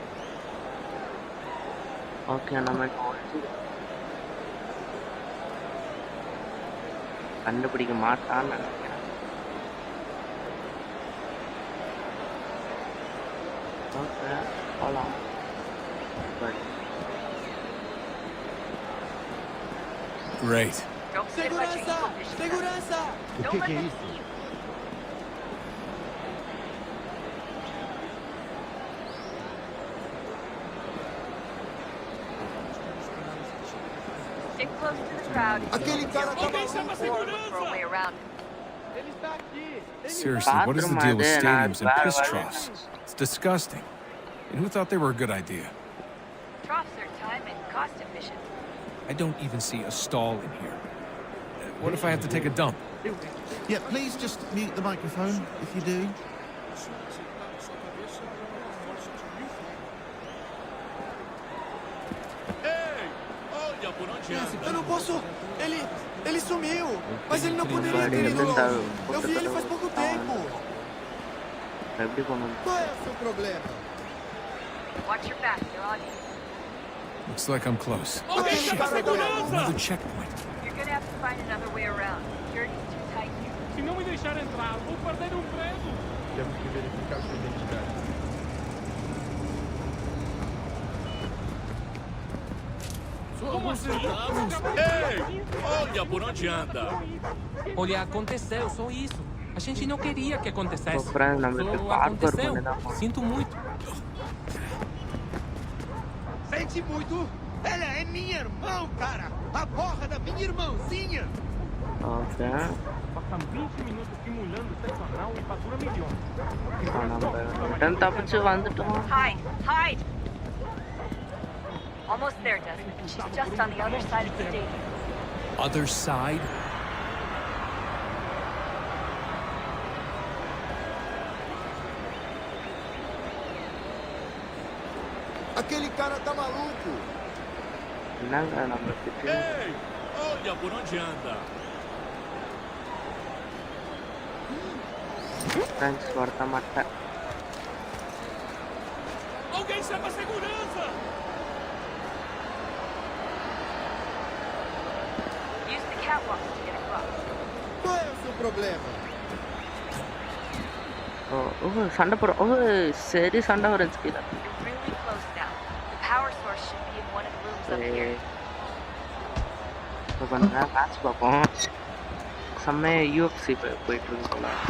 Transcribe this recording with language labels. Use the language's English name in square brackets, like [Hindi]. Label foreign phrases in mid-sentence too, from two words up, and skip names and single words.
[Tamil] ஓகே நம்ம கண்டுபிடிக்க மாட்டான்னு நினைக்கிறேன். ஓகே போகலாம். [English] Great. Don't sit much [Portuguese] Segurança! [English] eagle vision. [Portuguese] Segurança! O [English] Don't let [Portuguese] que é [English] them [Portuguese] isso? [English] see you. Stick close to the crowd. [Portuguese] Aquele cara tá Alguém chama a maluco! [English] Or look for a way around. [Portuguese] Ele está aqui! [English] Seriously, what is the deal with stadiums and piss troughs? It's disgusting. And who thought they were a good idea? Troughs are time and cost efficient. I don't even see a stall in here. What if I have to take a dump? Yeah, please just mute the microphone if you do. [Portuguese] Ei! Olha por onde anda. Eu não posso! Ele sumiu! Mas ele não poderia ter ido longe! Eu vi ele faz pouco tempo! [Tamil] எப்படி போகணும்? [Portuguese] Qual é o seu problema? [English] Watch your back. They're on you. Looks like I'm close. [Portuguese] Alguém chama a [English] Another [Portuguese] segurança! [English] checkpoint. You're gonna have to find another way around. Security's too tight here. [Portuguese] Se não me deixar entrar, vou perder o emprego. Temos que verificar sua identidade. Como assim? Ei! Olha por onde anda. Olha, aconteceu, só isso. A gente não queria que acontecesse. Pô, Fran, não me Só preparo aconteceu. para me dar Sinto muito. Sente muito? Ela é minha irmã, cara! A porra da minha irmãzinha! [Tamil] ஓகே [Portuguese] Passam 20 minutos simulando sexo anal e fatura milhões. [Tamil] நம்ம ரிட்டன் தப்பிச்சு வந்துட்டோம். [English] Hide! Hide! Almost there, Desmond. She's just on the other side of the stadium. Other side? [Portuguese] Aquele cara tá maluco! [Tamil] என்னங்க நம்மளுக்கு [Portuguese] Ei! Olha por onde anda. [Tamil] ஃப்ரெண்ட்ஸ் வரத மாட்டேன். [Portuguese] Alguém chama a segurança! [English] Use the catwalk to get across. [Portuguese] Qual é o seu problema? [Tamil] ஓ சண்டை போட ஓ சரி சண்டை வரும் கீழே. [English] You're really close now. The power source should be in one of the rooms up here. [Tamil] இப்போ பண்ணுங்க மேட்ச் பார்ப்போம். செம்மையா யூஎஃப்சி போயிட்டு இருக்கோம்ல.